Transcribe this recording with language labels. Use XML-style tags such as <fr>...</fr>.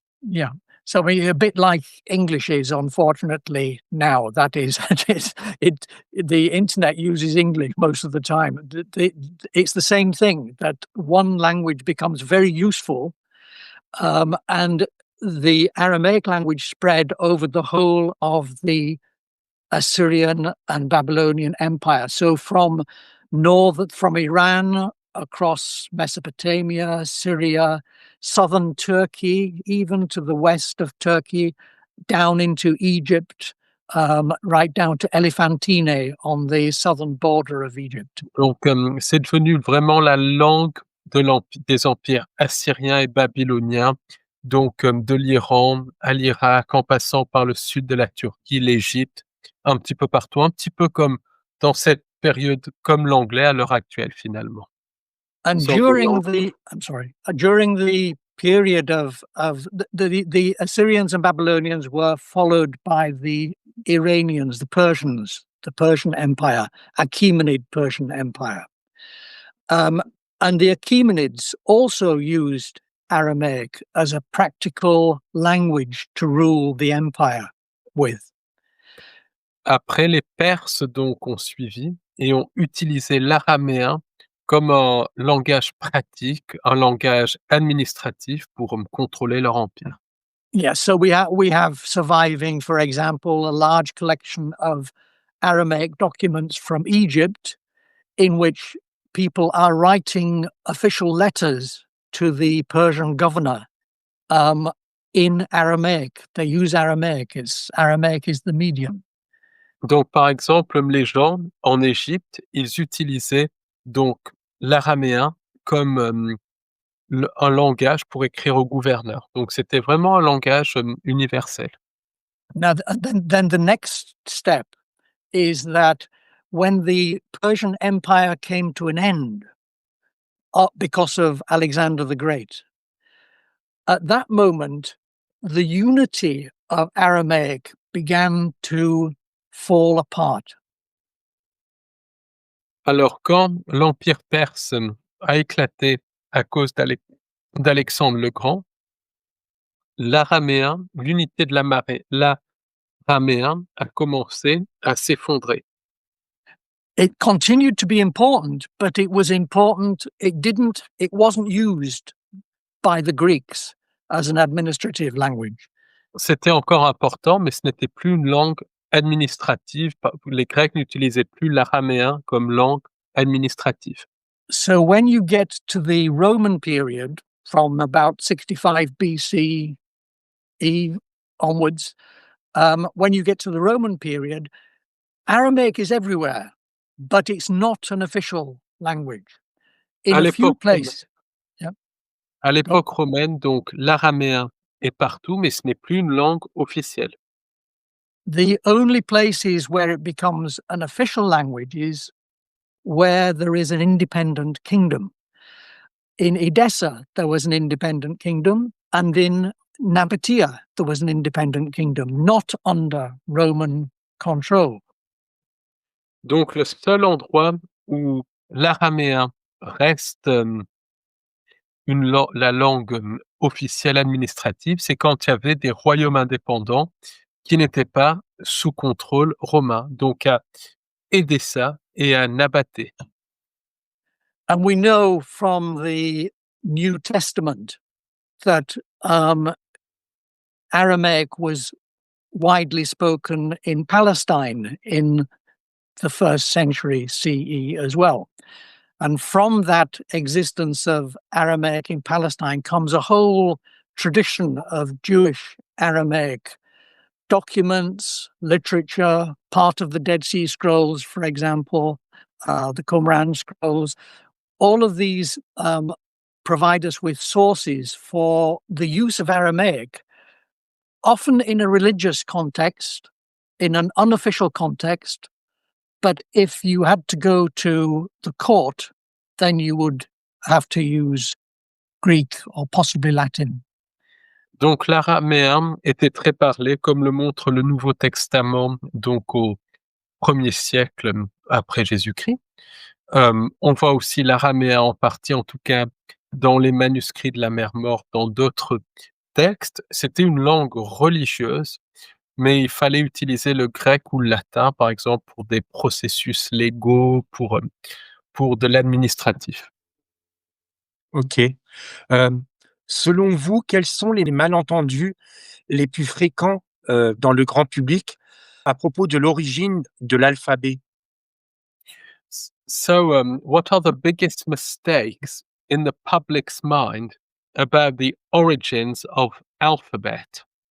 <en>Yeah. So I mean, a bit like English is, unfortunately, now. That is, the internet uses English most of the time. It's the same thing, that one language becomes very useful, and the Aramaic language spread over the whole of the Assyrian and Babylonian Empire. So from Iran across Mesopotamia, Syria, southern Turkey, even to the west of Turkey, down into Egypt, right down to Elephantine on the southern border of Egypt.</en> <fr>Donc, c'est devenu vraiment la langue des empires assyriens et babyloniens, donc de l'Iran à l'Irak, en passant par le sud de la Turquie, l'Égypte, un petit peu partout, un petit peu comme dans cette période, comme l'anglais à l'heure actuelle finalement.</fr> <en>And So during the period of the Assyrians and Babylonians were followed by the Iranians, the Persians, the Persian Empire, Achaemenid Persian Empire. And the Achaemenids also used Aramaic as a practical language to rule the empire with.</en> <fr>Après, les Perses donc ont suivi et ont utilisé l'araméen comme un langage pratique, un langage administratif pour contrôler leur empire.</fr> <en>Yeah, so we have surviving, for example, a large collection of Aramaic documents from Egypt in which people are writing official letters to the Persian governor in Aramaic. They use Aramaic. Aramaic is the medium.</en> <fr>Donc, par exemple, les gens en Égypte, ils utilisaient donc l'araméen comme un langage pour écrire au gouverneur. Donc, c'était vraiment un langage universel.</fr> <en>Now, then the next step is that when the Persian Empire came to an end because of Alexander the Great, at that moment, the unity of Aramaic began to fall apart.</en> <fr>Alors, quand l'Empire perse a éclaté à cause d'Alexandre le Grand, l'araméen, l'unité de l'araméen a commencé à s'effondrer.</fr> <en>It continued to be important, but it was important. It wasn't used by the Greeks as an administrative language.</en> <fr>C'était encore important, mais ce n'était plus une langue administrative. Les Grecs n'utilisaient plus l'araméen comme langue administrative.</fr> <en>So when you get to the Roman period, from about 65 BCE onwards, when you get to the Roman period, Aramaic is everywhere, but it's not an official language. In</en> <fr>À</fr> <en>a few</en> <fr>l'époque</fr> <en>places.</en> <fr>À l'époque romaine, donc l'araméen est partout, mais ce n'est plus une langue officielle.</fr> <en>The only places where it becomes an official language is where there is an independent kingdom. In Edessa, there was an independent kingdom, and in Nabatea, there was an independent kingdom, not under Roman control. Donc le seul endroit où l'araméen reste la langue officielle administrative, c'est quand il y avait des royaumes indépendants qui n'étaient pas sous contrôle romain, donc à Edessa et à Nabaté. And we know from the New Testament that Aramaic was widely spoken in Palestine in the 1st century CE as well. And from that existence of Aramaic in Palestine comes a whole tradition of Jewish Aramaic documents, literature, part of the Dead Sea Scrolls, for example, the Qumran Scrolls. All of these provide us with sources for the use of Aramaic, often in a religious context, in an unofficial context. But if you had to go to the court, then you would have to use Greek or possibly Latin.</en> <fr>Donc l'araméen était très parlé, comme le montre le Nouveau Testament, donc au 1er siècle après Jésus-Christ. On voit aussi l'araméen en partie, en tout cas dans les manuscrits de la Mer Morte, dans d'autres texte, c'était une langue religieuse, mais il fallait utiliser le grec ou le latin, par exemple, pour des processus légaux, pour de l'administratif.</fr> <en>OK.</en> <fr>Hem, Selon vous, quels sont les malentendus les plus fréquents, dans le grand public à propos de l'origine de l'alphabet?</fr> <en>So, what are the biggest mistakes in the public's mind about the origins of alphabet?</en>